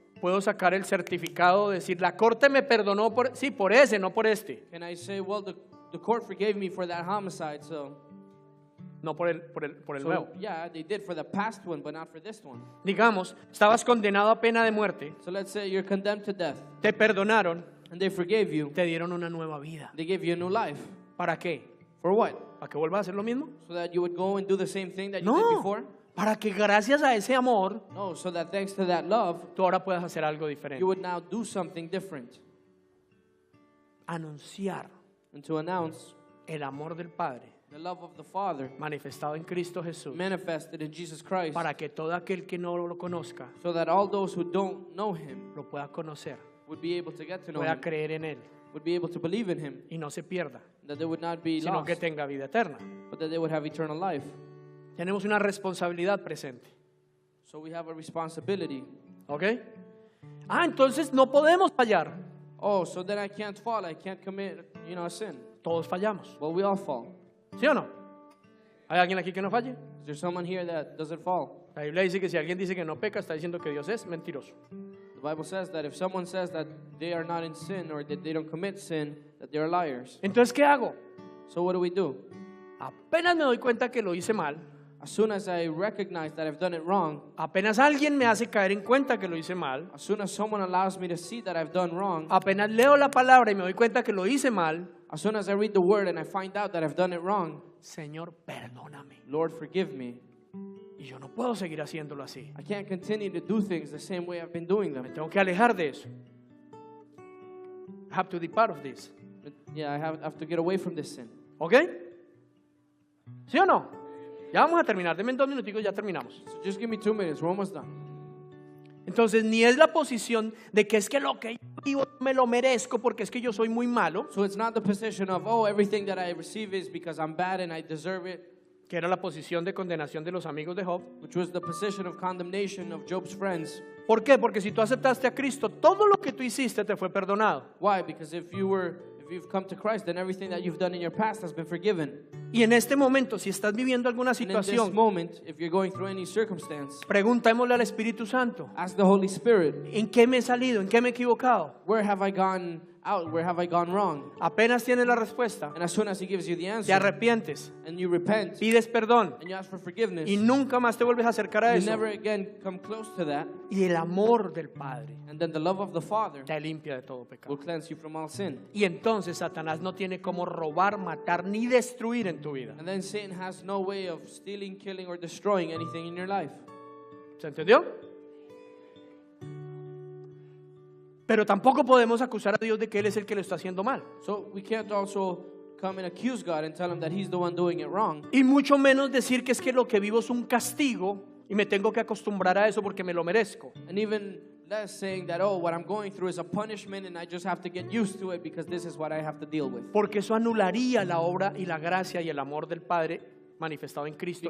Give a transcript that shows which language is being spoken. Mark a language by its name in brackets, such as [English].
[Spanish] puedo sacar el certificado, decir, la corte me perdonó por, sí, por ese, no por este, [English] can I say, well, the court forgave me for that homicide, so [Spanish] no por el [English] so, [Spanish] nuevo. [English] yeah, they did for the past one, but not for this one. [Spanish] Digamos, estabas condenado a pena de muerte, [English] So let's say you're condemned to death, [Spanish] te perdonaron, [English] and they forgave you. [Spanish] te dieron una nueva vida. [English] They gave you a new life. [Spanish] ¿Para qué? [English] For what? [Spanish] ¿Para que vuelvas a hacer lo mismo? [English] So that you would go and do the same thing that you did [Spanish] No, [English] before? [Spanish] para que gracias a ese amor, [English] No, so that thanks to that love, [Spanish] tú ahora puedas hacer algo diferente. [English] you would now do something different. [Spanish] Anunciar [English] And to announce [Spanish] el amor del Padre [English] the love of the Father [Spanish] manifestado en Cristo Jesús, [English] manifested in Jesus Christ, [Spanish] para que todo aquel que no lo conozca [English] so that all those who don't know Him [Spanish] lo pueda conocer, [English] would be able to get to know [Spanish] pueda [English] Him, [Spanish] creer en Él [English] would be able to believe in Him, [Spanish] y no se pierda, [English] that they would not be [Spanish] sino que [English] lost, [Spanish] tenga vida eterna. [English] but that they would have eternal life. [Spanish] Tenemos una responsabilidad presente. [English] So we have a responsibility. [Spanish] ¿Ok? Entonces no podemos fallar. [English] Oh, so then I can't fall, I can't commit, a sin. [Spanish] Todos fallamos. [English] Well, we all fall. [Spanish] ¿Sí o no? ¿Hay alguien aquí que no falle? [English] Is there someone here that doesn't fall? [Spanish] La Biblia dice que si alguien dice que no peca, está diciendo que Dios es mentiroso. [English] The Bible says that if someone says that they are not in sin or that they don't commit sin, that they are liars. [Spanish] Entonces, ¿qué hago? [English] So what do? [Spanish] Apenas me doy cuenta que lo hice mal, [English] As soon as I recognize that I've done it wrong, [Spanish] apenas alguien me hace caer en cuenta que lo hice mal, [English] as soon as someone allows me to see that I've done wrong, [Spanish] apenas leo la palabra y me doy cuenta que lo hice mal, [English] as soon as I read the word and I find out that I've done it wrong, [Spanish] Señor, perdóname. [English] Lord, forgive me. [Spanish] Y yo no puedo seguir haciéndolo así. [English] I can't continue to do things the same way I've been doing [Spanish] Me [English] them. [Spanish] tengo que alejar de eso. [English] I have to depart of this. Yeah, I have to get away from this sin. [Spanish] ¿Ok? ¿Sí o no? Ya vamos a terminar. Denme 2 minuticos y ya terminamos. [English] So just give me 2 minutes. We're almost done. [Spanish] Entonces, ni es la posición de que es que lo que yo vivo me lo merezco porque es que yo soy muy malo, [English] So it's not the position of, oh, everything that I receive is because I'm bad and I deserve it, [Spanish] que era la posición de condenación de los amigos de Job. [English] which was the position of condemnation of Job's friends. [Spanish] ¿Por qué? Porque si tú aceptaste a Cristo, todo lo que tú hiciste te fue perdonado. [English] Why? Because if you've come to Christ, then everything that you've done in your past has been forgiven. [Spanish] Y en este momento, si estás viviendo alguna [English] And in this [Spanish] situación, [English] moment, if you're going through any circumstance, [Spanish] preguntémosle al Espíritu Santo, [English] ask the Holy Spirit, [Spanish] ¿en qué me he salido? ¿En qué me he equivocado? [English] where have I gone out? Where have I gone wrong? [Spanish] Apenas tienes la respuesta, [English] And as soon as He gives you the [Spanish] te [English] answer, [Spanish] arrepientes, [English] and you repent, [Spanish] pides perdón [English] and you ask for forgiveness, [Spanish] y nunca más te vuelves a acercar a [English] you [Spanish] eso. [English] never again come close to that, [Spanish] Y el amor del Padre [English] and then the love of the Father [Spanish] te limpia de todo [English] will [Spanish] pecado. [English] cleanse you from all sin. [Spanish] Y entonces Satanás no tiene cómo robar, matar ni destruir en tu vida. [English] And then Satan has no way of stealing, killing, or destroying anything in your life. [Spanish] ¿Se entendió? Pero tampoco podemos acusar a Dios de que Él es el que lo está haciendo mal. [English] So we can't also come and accuse God and tell Him that He's the one doing it wrong. [Spanish] Y mucho menos decir que es que lo que vivo es un castigo y me tengo que acostumbrar a eso porque me lo merezco. [English] And even less saying that, oh, what I'm going through is a punishment and I just have to get used to it because this is what I have to deal with. [Spanish] Porque eso anularía la obra y la gracia y el amor del Padre manifestado en Cristo